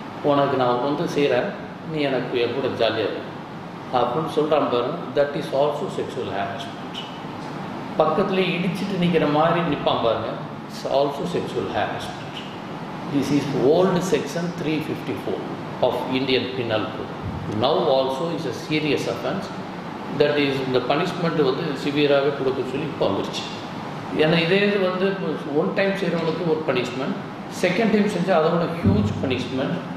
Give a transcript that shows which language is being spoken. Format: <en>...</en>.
<ta>உனக்கு நான் வந்து செய்கிறேன், நீ எனக்கு என் கூட ஜாலியாக இரு அப்படின்னு சொல்கிறான் பாருங்க,</ta> <en>That is also sexual harassment.</en> <ta>பக்கத்துலேயே இடிச்சிட்டு நிற்கிற மாதிரி நிற்பான் பாருங்க,</ta> <en>it's also sexual harassment. This is old section 354 of Indian Penal Code. Now also is a serious offence. That is the punishment</en> <ta>வந்து சிவியராகவே கொடுக்க சொல்லி இப்போ வந்துருச்சு. ஏன்னா இதே இது வந்து ஒன் டைம் செய்கிறவங்களுக்கு ஒரு பனிஷ்மெண்ட், செகண்ட் டைம் செஞ்சால் அதோட ஹியூஜ் பனிஷ்மெண்ட்.</ta>